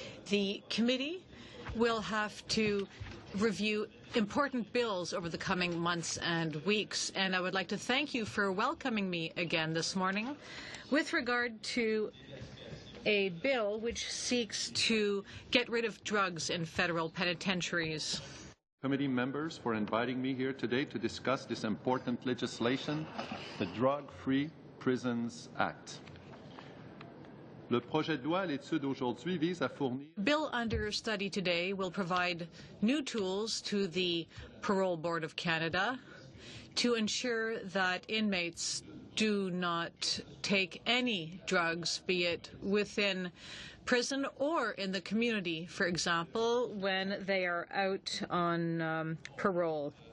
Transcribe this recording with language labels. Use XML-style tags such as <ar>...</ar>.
<en>The committee will have to review important bills over the coming months and weeks, and I would like to thank you for welcoming me again this morning with regard to a bill which seeks to get rid of drugs in federal penitentiaries. Committee members for inviting me here today to discuss this important legislation, the Drug-Free Prisons Act.</en> <fr>Le projet de loi à l'étude aujourd'hui vise à fournir.</fr> <en>Bill under study today will provide new tools to the Parole Board of Canada to ensure that inmates do not take any drugs, be it within prison or in the community, for example, when they are out on parole.</en>